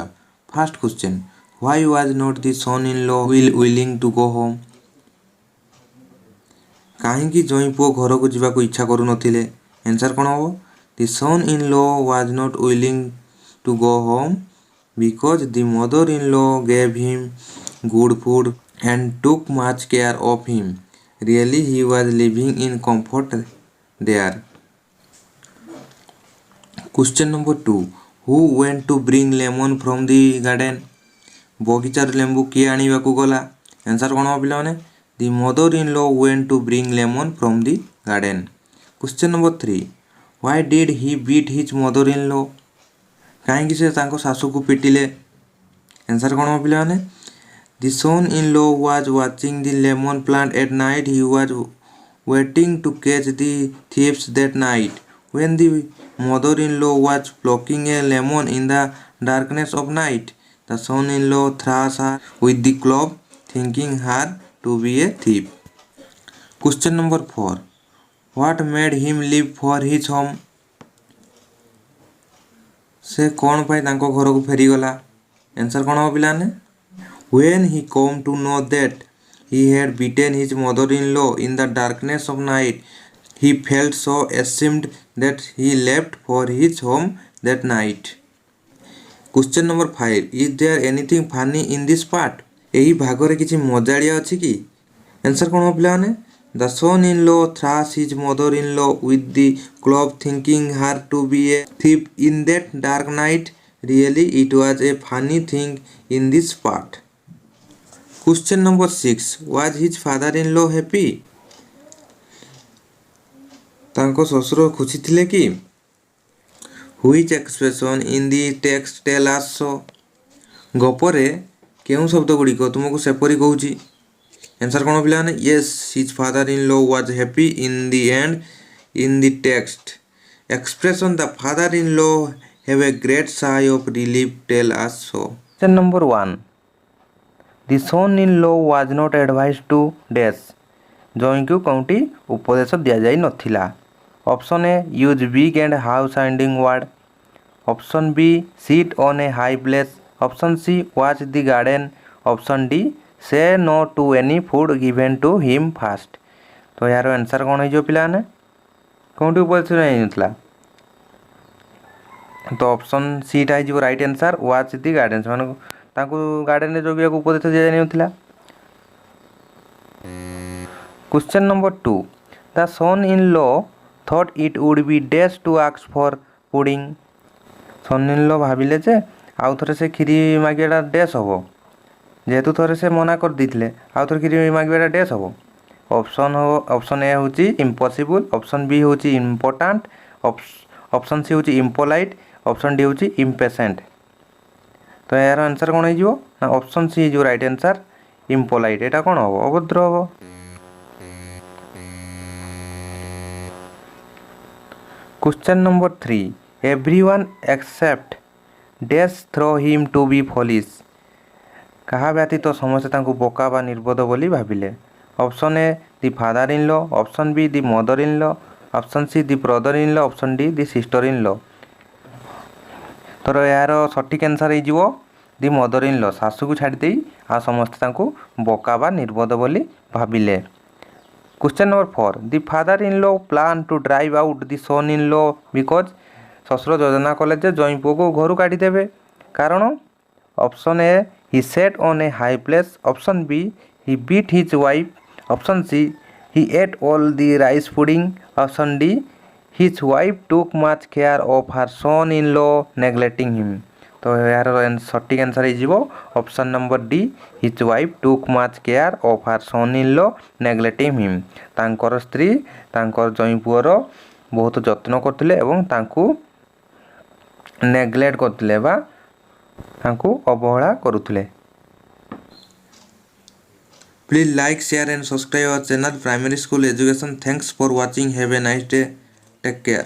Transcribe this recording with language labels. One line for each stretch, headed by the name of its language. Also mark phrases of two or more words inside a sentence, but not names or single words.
English: First question, why was not the son in law willing to go home?
Odia: କାହିଁକି ଜଇଁ ପୁଅ ଘରକୁ ଯିବାକୁ ଇଚ୍ଛା କରୁନଥିଲେ?
English: ଆନ୍ସର
Odia: କ'ଣ ହେବ?
English: the son in law was not willing to go home because the mother in law gave him good food and took much care of him. Really, he was living in comfort there. Question number 2. Who went to bring lemon from the garden?
Odia: ବଗିଚାରୁ ଲେମ୍ବୁ କିଏ ଆଣିବାକୁ ଗଲା? ଆନ୍ସର କ'ଣ ହେବ ପିଲାମାନେ?
English: The mother in law went to bring lemon from the garden. Question number 3. Why did he beat his mother in law?
Odia: କାହିଁକି ସେ ତାଙ୍କ ଶାଶୁକୁ ପିଟିଲେ? ଆନ୍ସର କ'ଣ ହେବ ପିଲାମାନେ?
English: The son-in-law was watching the lemon plant at night. He was waiting to catch the thieves that night. When the mother-in-law was plucking a lemon in the darkness of night, the son-in-law thrashed her with the club, thinking her to be a thief. Question number 4. What made him leave for his home?
Odia: ସେ କ'ଣ ପାଇଁ ତାଙ୍କ ଘରକୁ ଫେରିଗଲା? ଆନ୍ସର କ'ଣ ହେବ ପିଲାମାନେ?
English: When he came to know that he had beaten his mother-in-law in the darkness of night, he felt so ashamed that he left for his home that night. Question number 5. Is there anything funny in this part?
Odia: ଏହି ଭାଗରେ କିଛି ମଜାଳିଆ ଅଛି କି? ଆନ୍ସର କ'ଣ ହେବ ପିଲାମାନେ?
English: The son-in-law thrashed his mother-in-law with the club, thinking her to be a thief in that dark night. Really, it was a funny thing in this part. Question number 6. Was his father-in-law happy?
Odia: ତାଙ୍କ ଶ୍ୱଶୁର ଖୁସି ଥିଲେ କି?
English: Which expression in the text tell us so?
Odia: ଗପରେ କେଉଁ ଶବ୍ଦ ଗୁଡ଼ିକ ତୁମକୁ ସେପରି କହୁଛି? ଆନ୍ସର କ'ଣ ପିଲାମାନେ?
English: Yes, his father-in-law was happy in the end in the text. Expression the father-in-law have a great sigh of relief tell us so. Question number 1. The son-in-law was not advised to dash.
Odia: ଜଇଁକୁ କେଉଁଠି ଉପଦେଶ ଦିଆଯାଇ ନଥିଲା?
English: Option A use big and how sounding word, option B sit on a high place, option C watch the garden, option D say no to any food given to him fast.
Odia: ତ ଏହାର ଆନ୍ସର କ'ଣ ହେଇଯିବ ପିଲାମାନେ? କେଉଁଠି ଉପଦେଶ ଦିଆଯାଇନଥିଲା? ତ
English: option Cଟା
Odia: ହେଇଯିବ
English: right answer, watch the garden.
Odia: ସେମାନଙ୍କୁ ତାଙ୍କୁ ଗାର୍ଡେନରେ ଜଗିବାକୁ ଉପଦେଶ ଦିଆଯାଇନଥିଲା।
English: Question number 2. The son-in-law thought it would be dash to ask for pudding.
Odia: son-in-law ଭାବିଲେ ଯେ ଆଉ ଥରେ ସେ କ୍ଷୀରି ମାଗିବାଟା ଡ୍ୟାସ୍ ହେବ, ଯେହେତୁ ଥରେ ସେ ମନା କରିଦେଇଥିଲେ ଆଉ ଥରେ କ୍ଷୀରି ମାଗିବାଟା ଡ୍ୟାସ୍ ହେବ।
English: option A
Odia: ହେଉଛି ଇମ୍ପସିବୁଲ୍,
English: option B
Odia: ହେଉଛି ଇମ୍ପୋର୍ଟାଣ୍ଟ,
English: option C
Odia: ହେଉଛି ଇମ୍ପୋଲାଇଟ୍,
English: option D
Odia: ହେଉଛି ଇମ୍ପେସେଣ୍ଟ। ତ ଏହାର ଆନ୍ସର କ'ଣ ହେଇଯିବ? ନା
English: option C
Odia: ହେଇଯିବ
English: right answer, impolite.
Odia: ଏଇଟା କ'ଣ ହେବ? ଅଭଦ୍ର ହେବ।
English: Question number 3. Everyone except dash throw him to be foolish.
Odia: କାହା ବ୍ୟତୀତ ସମସ୍ତେ ତାଙ୍କୁ ବୋକା ବା ନିର୍ବୋଧ ବୋଲି ଭାବିଲେ?
English: Option A the father in law, option B the mother in law, option C the brother in law, option D the sister in law.
Odia: ତୋର ଏହାର ସଠିକ୍ ଆନ୍ସର ହେଇଯିବ
English: the mother in law.
Odia: ଶାଶୁକୁ ଛାଡ଼ିଦେଇ ଆଉ ସମସ୍ତେ ତାଙ୍କୁ ବୋକା ବା ନିର୍ବୋଧ ବୋଲି ଭାବିଲେ।
English: Question number 4. The father-in-law planned to drive out the son-in-law because
Odia: ଶ୍ୱଶୁର ଯୋଜନା କଲେ ଯେ ଜଇଁ ପୁଅକୁ ଘରୁ କାଢ଼ିଦେବେ।
English: କାରଣ option A he sat on a high place, option B he beat his wife, option C he ate all the rice pudding, option D his wife took much care of her son-in-law neglecting him।
Odia: ତ ଏହାର ସଠିକ୍ ଆନ୍ସର ହେଇଯିବ
English: option number D, his wife took much care of her son-in-law neglecting him।
Odia: ତାଙ୍କର ସ୍ତ୍ରୀ ତାଙ୍କର ଜଇଁ ପୁଅର ବହୁତ ଯତ୍ନ କରୁଥିଲେ ଏବଂ ତାଙ୍କୁ ନେଗ୍ଲେକ୍ଟ କରୁଥିଲେ ବା ତାଙ୍କୁ ଅବହେଳା କରୁଥିଲେ।
English: Please like, share and subscribe our channel Primary School Education. Thanks for watching. Have a nice day. Take care.